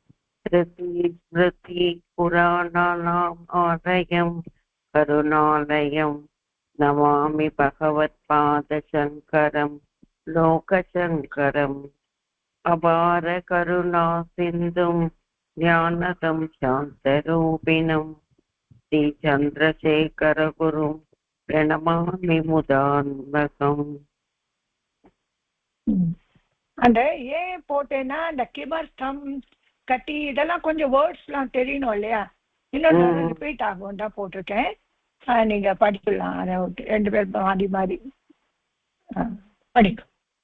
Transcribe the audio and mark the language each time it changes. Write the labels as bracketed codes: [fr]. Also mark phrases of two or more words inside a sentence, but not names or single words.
[sa] स्मृतिपुराणानाम् आलयं करुणालयं नमामि भगवत्पादशङ्करं लोकशङ्करम् अपार करुणा सिन्धुं ज्ञानदं शान्तरूपिणं श्रीचन्द्रशेखरगुरुं प्रणमामि मुदान्वकम्. [ta] அந்த ஏன் போட்டேன்னா அந்த கிமர்த்தம் கட்டி இதெல்லாம் கொஞ்சம் வேர்ட்ஸ்லாம் தெரியணும் இல்லையா, இன்னொரு ரிப்பீட் ஆகும் தான் போட்டிருக்கேன். நீங்க படிக்கலாம், அதை ரெண்டு பேர் மாறி மாறி படிக்கும்.